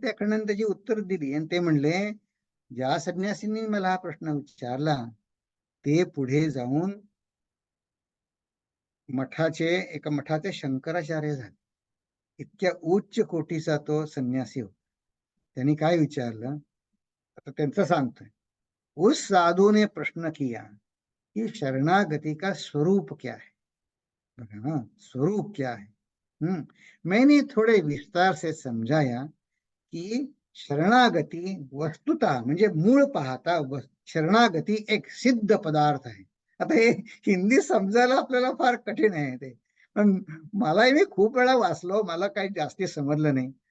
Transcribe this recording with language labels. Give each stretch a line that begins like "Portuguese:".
Marathi: त्या अखंडानंद त्याची उत्तर दिली आणि ते म्हणले, ज्या संन्यासींनी मला हा प्रश्न विचारला ते पुढे जाऊन एका मठाचे शंकराचार्य झाले. इतक्या उच्च कोटीचा तो संन्यासी होता. त्यांनी काय विचारलं, आता त्यांचं सांगतोय.
Hindi: उस साधु ने प्रश्न किया कि शरणागति का स्वरूप क्या है. स्वरूप क्या है. मैंने थोड़े विस्तार से समझाया कि
Marathi: शरणागती वस्तुतः म्हणजे मूळ पाहता शरणागती एक सिद्ध पदार्थ आहे. आता हे हिंदी समजायला आपल्याला फार कठीण आहे ते, पण मलाही मी खूप वेळा वाचलो, मला काही जास्ती समजलं नाही.